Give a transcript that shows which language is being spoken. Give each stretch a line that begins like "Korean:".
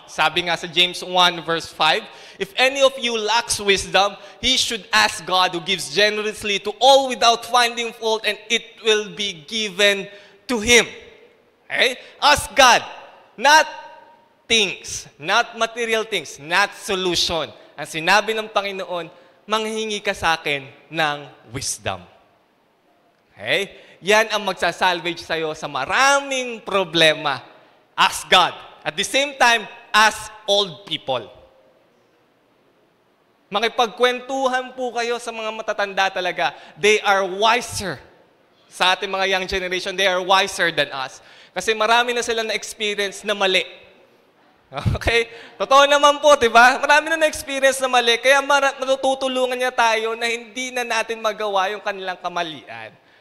Filipino: Sabi nga sa
English: James 1 verse 5, if any of you lacks wisdom, he should ask God who gives generously to all without finding fault, and it will be given to him. Ask God, not things, not material things, not solution.
Filipino: Ang sinabi ng Panginoon, manghingi ka sa akin ng wisdom. Yan ang magsasalvage sa'yo sa maraming problema.
English: Ask God. At the same time, ask old people.
Filipino: Makipagkwentuhan po kayo sa mga matatanda talaga.
English: They are wiser.
Filipino: Sa ating mga young generation,
English: they are wiser than us.
Filipino: Kasi marami na sila na-experience na mali. Okay? Totoo naman po, diba? Marami na na-experience na mali, kaya matutulungan niya tayo na hindi na natin magawa yung kanilang kamalian.